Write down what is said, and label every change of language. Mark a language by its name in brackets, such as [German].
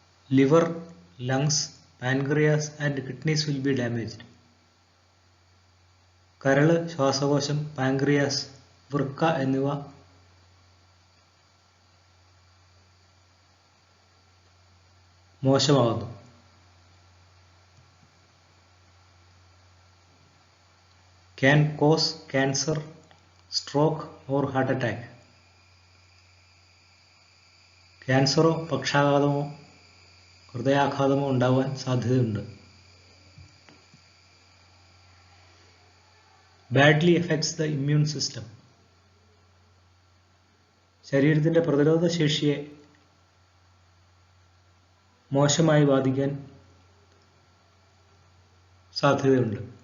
[English] Liver, lungs, pancreas and kidneys will be damaged. [Malayalam] കരള്, ശ്വാസകോശം, pancreas, വൃക്ക എന്നിവ മോശമാകുന്നു. [English] Can cause cancer, stroke or heart attack. [Malayalam] ക്യാൻസറോ പക്ഷാഘാതമോ ഹൃദയാഘാതമോ ഉണ്ടാവാൻ സാധ്യതയുണ്ട്. [English] Badly affects the immune system. [Malayalam] ശരീരത്തിൻ്റെ പ്രതിരോധ ശേഷിയെ മോശമായി ബാധിക്കാൻ സാധ്യതയുണ്ട്.